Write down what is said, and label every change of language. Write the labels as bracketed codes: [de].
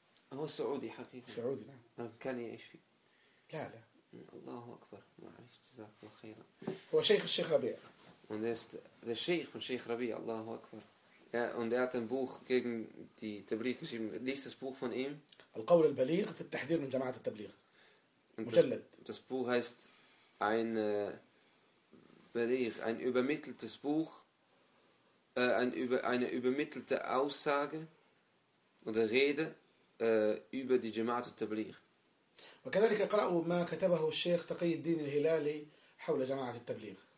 [de] Er ist Saudi, Hakim. Saudi, nein. Er kann ja nicht viel. [ar] لا الله أكبر ما عرفت جزاك الله خيرا هو شيخ الشيخ ربيع [de] und er ist der Sheikh von Sheikh Rabi [ar] الله أكبر [de] und er hat ein Buch gegen die Tabligh geschrieben liest das Buch von ihm [ar] القول البليغ في التحذير من جماعة التبليغ مجلد [de] das Buch heißt ein Beleg ein übermitteltes Buch eine übermittelte Aussage oder Rede über die جماعة التبليغ [ar] وكذلك اقرأوا ما كتبه الشيخ تقي الدين الهلالي حول جماعة التبليغ.